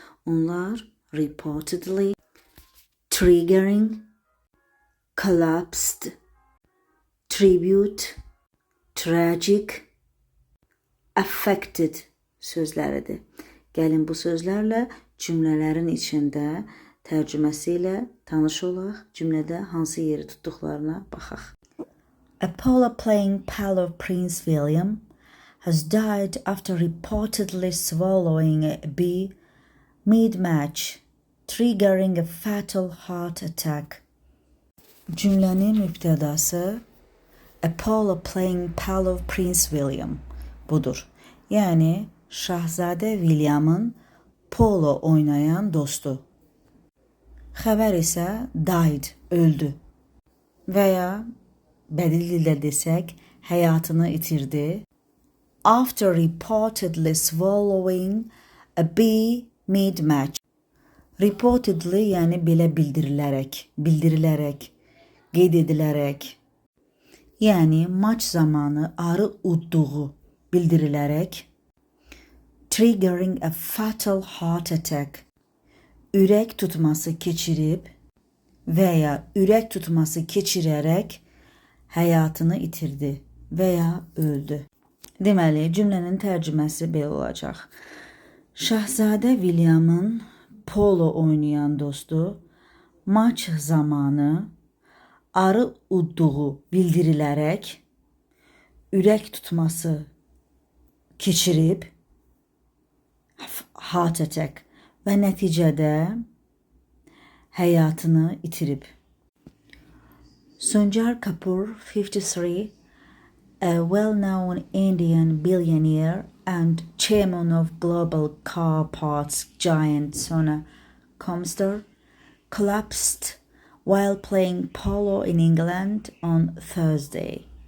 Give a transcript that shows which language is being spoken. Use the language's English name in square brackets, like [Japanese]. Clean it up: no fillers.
[Azerbaijani] Onlar reportedly, triggering, collapsed, tribute, tragic, affected sözləridir. Gəlin bu sözlərlə cümlələrin içində tərcüməsi ilə tanış olaq, cümlədə hansı yeri tutduqlarına baxaq. [English] Apollo playing pal of Prince William has died after reportedly swallowing a bee mid-match, triggering a fatal heart attack. [Azerbaijani] Cümlənin mübtədası [English] Apollo playing pal of Prince William [Azerbaijani] budur. Yəni Şahzadə William'ın polo oynayan dostu. Xəbər isə died, öldü. Və ya bədil dildə desək, həyatını itirdi. [English] After reportedly swallowing a bee mid-match. [Azerbaijani] Reportedly yəni belə bildirilərək, qeyd edilərək. Yəni maç zamanı arı udduğu bildirilərək. [English] Triggering a fatal heart attack. [Azerbaijani] Ürək tutması keçirib və ya ürək tutması keçirərək həyatını itirdi və ya öldü. Deməli, cümlənin tərcüməsi belə olacaq. Şahzadə William'ın polo oynayan dostu maç zamanı arı udduğu bildirilərək ürək tutması keçirib heart attack və nəticədə həyatını itirib. [English] Sanjar Kapoor, 53, a well-known Indian billionaire and chairman of global car parts giant Sona Comstar, collapsed while playing polo in England on Thursday.